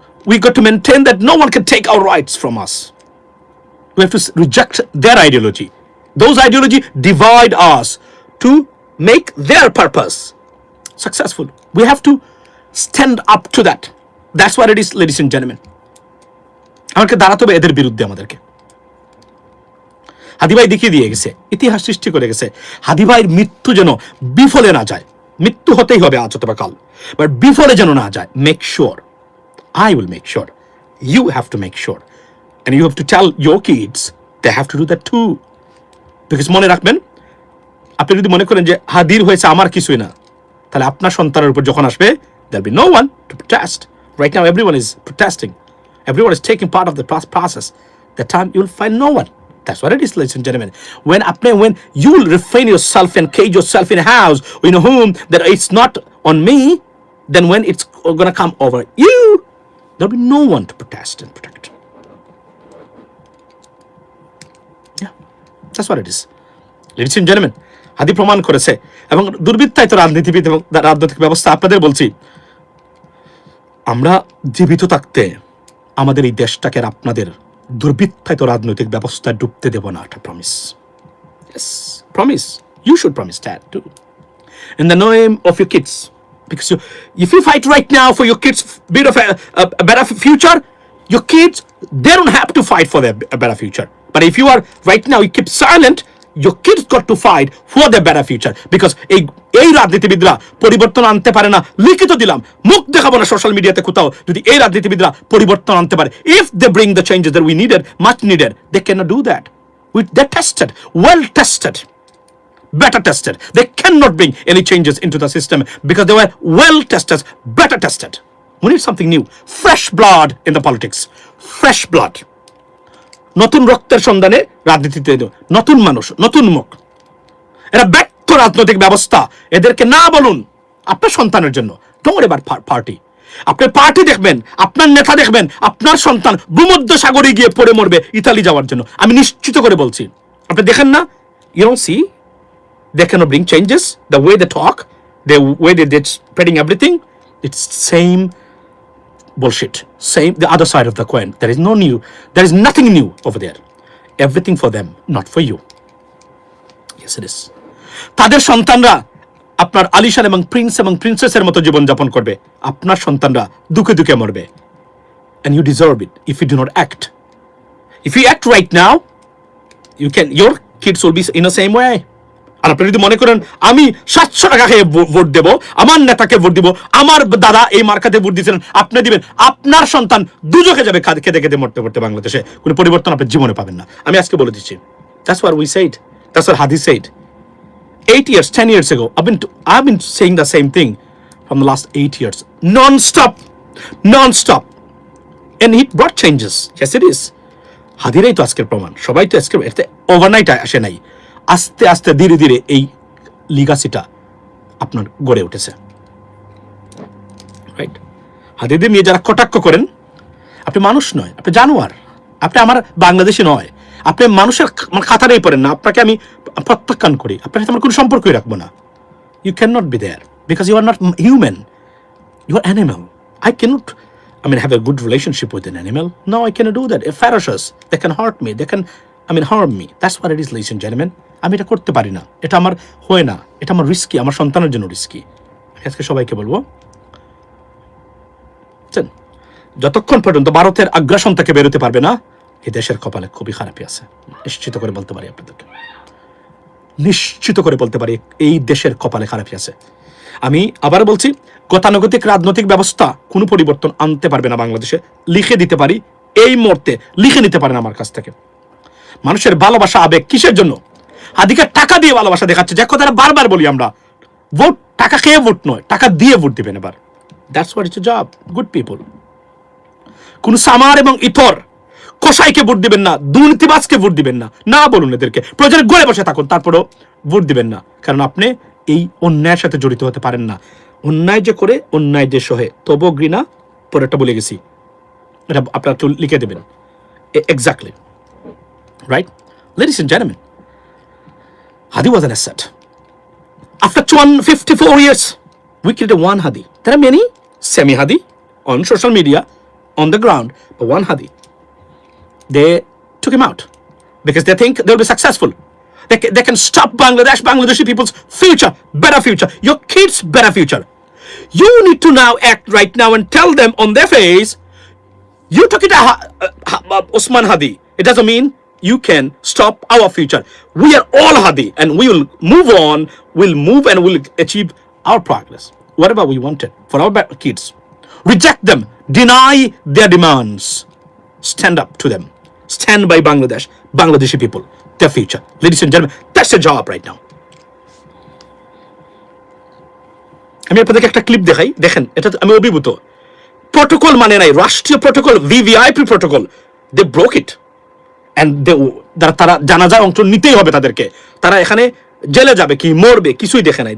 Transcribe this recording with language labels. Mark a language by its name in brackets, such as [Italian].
[English] We got to maintain that no one can take our rights from us. We have to reject their ideology. Those ideology divide us to make their purpose successful. We have to stand up to that. That's what it is, ladies and gentlemen. [Bangla] আমাকে দাঁড়াতে হবে এদের বিরুদ্ধে আমাদেরকে। হাদি ভাই দেখিয়ে দিয়ে গেছে, ইতিহাস সৃষ্টি করে গেছে। হাদি ভাইয়ের মৃত্যু যেন বিফলে না যায়। মৃত্যু হতেই হবে আজ অথবা কাল, বাট বিফলে যেন না যায়। [English] Make sure, I will make sure. You have to make sure. And you have to tell your kids they have to do that too. [Bangla] Because মনে রাখবেন, আপনি যদি মনে করেন যে হাদির হয়েছে আমার কিছুই না, তাহলে আপনার সন্তানের উপর যখন আসবে, [English] there'll be no one to protest. Right now everyone is protesting. Everyone is taking part of the process. That time you'll find no one. That's what it is, ladies and gentlemen. When you will refrain yourself and cage yourself in a house, in a home, that it's not on me, then when it's gonna come over you, there'll be no one to protest and protect. Yeah, that's what it is, ladies and gentlemen. [Bangla] হাদি প্রমাণ করেছে, এবং দুর্বৃত্তায়িত রাজনীতিবিদ এবং রাজনৈতিক ব্যবস্থা, আপনাদের বলছি, আমরা জীবিত থাকতে আমাদের এই দেশটাকে আর আপনাদের দুর্বৃত্তায়িত রাজনৈতিক ব্যবস্থায় ডুবতে দেব না, এটা promise. [English] Yes, promise. You should promise that too. In the name of your kids. Because if you fight right now for your kids' bit of a better future, your kids, they don't have to fight for a better future. But if you are right now, you keep silent, your kids got to fight for their better future. [Bangla] Because এই রাজনীতিবিদরা পরিবর্তন আনতে পারে না, লিখিত দিলাম, মুখ দেখাবো না সোশ্যাল মিডিয়াতে কোথাও, যদি এই রাজনীতিবিদরা পরিবর্তন আনতে পারে, [English] if they bring the changes that we needed, much needed, they cannot do that. They're tested, well tested, better tested. They cannot bring any changes into the system because they were well tested, better tested. We need something new, fresh blood in the politics, fresh blood. [Bangla] নতুন রক্তের সন্ধানে রাজনীতিতে, নতুন মানুষ, নতুন মুখ। এরা ব্যর্থ রাজনৈতিক ব্যবস্থা, এদেরকে না বলুন আপনার সন্তানের জন্য। [English] Don't worry about party. [Bangla] আপনার পার্টি দেখবেন, আপনার নেতা দেখবেন, আপনার সন্তান ভূমধ্য সাগরে গিয়ে পড়ে মরবে ইতালি যাওয়ার জন্য, আমি নিশ্চিত করে বলছি। আপনি দেখেন না, [English] You don't see they cannot bring changes, the way they talk, the way they're spreading everything, it's same bullshit, same, the other side of the coin. There is nothing new over there. Everything for them, not for you. Yes, it is. [Bangla] তাদের সন্তানরা আপনার আলিশান এবং Prince এবং প্রিন্সেসের মতো জীবন যাপন করবে, আপনার সন্তানরা দুঃখে দুঃখে মরবে। [English] And you deserve it if you do not act. If you act right now, your kids will be in the same way. [Bangla] আর আপনি যদি মনে করেন আমি 700 টাকা খেয়ে ভোট দেব, আমার নেতাকে ভোট দিব, আমার দাদা এই মার্কাতে ভোট দিয়েছিলেন, আপনি দিবেন, আপনার সন্তান দুজকে যাবে খেতে খেতে মরতে মরতে বাংলাদেশে, কোনো পরিবর্তন আপনি জীবনে পাবেন না। আমি আজকে বলে দিচ্ছি, [English] that's what we said, that's what Hadi said 8 years 10 years ago. I've been saying the same thing from the last 8 years, non-stop, and it brought changes. Yes, it is. [Bangla] হাদিরাই তো আজকের প্রমাণ, সবাই তো আজকে ওভারনাইট আসে নাই, আস্তে আস্তে ধীরে ধীরে এই লিগাসিটা আপনার গড়ে উঠেছে, রাইট? হাদিদের নিয়ে যারা কটাক্ষ করেন, আপনি মানুষ নয়, আপনি জানোয়ার, আপনি আমার বাংলাদেশি নয়, আপনি মানুষের খাতারেই পড়েন না, আপনাকে আমি প্রত্যাখ্যান করি, আপনার সাথে আমার কোনো সম্পর্কই রাখবো না। [English] You can not be there because you are not human, you are animal. I mean, have a good relationship with an animal? No, I cannot do that. If ferocious, they can hurt me, they can harm me. That's what it is, ladies and gentlemen. [Bangla] আমি এটা করতে পারি না, এটা আমার হয় না, এটা আমার রিস্কি, আমার সন্তানের জন্য রিস্কি। আমি আজকে সবাইকে বলবো, যতক্ষণ পর্যন্ত ভারতের আগ্রাসন থেকে বেরোতে পারবে না, এই দেশের কপালে খুবই খারাপই আছে, নিশ্চিত করে বলতে পারি আপনাদেরকে, নিশ্চিত করে বলতে পারি এই দেশের কপালে খারাপই আছে। আমি আবার বলছি, গতানুগতিক রাজনৈতিক ব্যবস্থা কোনো পরিবর্তন আনতে পারবে না বাংলাদেশে, লিখে দিতে পারি এই মুহূর্তে, লিখে নিতে পারেন আমার কাছ থেকে। মানুষের ভালোবাসা আবেগ কিসের জন্য? হাদিকে টাকা দিয়ে ভালোবাসা দেখাচ্ছে, যে কথাটা বারবার বলি আমরা, ভোট টাকা খেয়ে ভোট নয়, টাকা দিয়ে ভোট দিবেন এবার। [English] That's what it's a job, good people. [Bangla] কোন সামার এবং ইতর কসাইকে ভোট দিবেন না, দুর্নীতিবাজকে ভোট দিবেন না, না বলুন এদেরকে, প্রয়োজনে গড়ে বসে থাকুন, তারপরেও ভোট দিবেন না, কারণ আপনি এই অন্যায়ের সাথে জড়িত হতে পারেন না। অন্যায় যে করে, অন্যায় যে সহে, তবু ঘৃণা, পরেরটা বলে গেছি, এটা আপনারা একটু লিখে দেবেন exactly, right? [English] Ladies and gentlemen, Hadi was an asset. After 254 years, we created one Hadi. There are many semi-Hadi on social media, on the ground, but one Hadi. They took him out because they think they'll be successful. They can stop Bangladeshi people's future, better future, your kids' better future. You need to now act right now and tell them on their face, you took it Osman Hadi. It doesn't mean you can stop our future. We are all Hadi and we will move on, we'll move and we'll achieve our progress. Whatever we wanted for our kids. Reject them, deny their demands. Stand up to them. Stand by Bangladesh, Bangladeshi people, their future. Ladies and gentlemen, that's your job right now. [Bangla] আমি আপনাদেরকে একটা clip দেখাই, দেখেন, এটা আমি অভিভূত। Protocol মানে নাই, রাষ্ট্রীয় protocol, VVIP protocol, [English] they broke it and [Bangla] তারা জানাজায় অংশ নিতেই হবে তাদেরকে। তারা এখানে জেলে যাবে কি মরবে কিছুই দেখে নাই।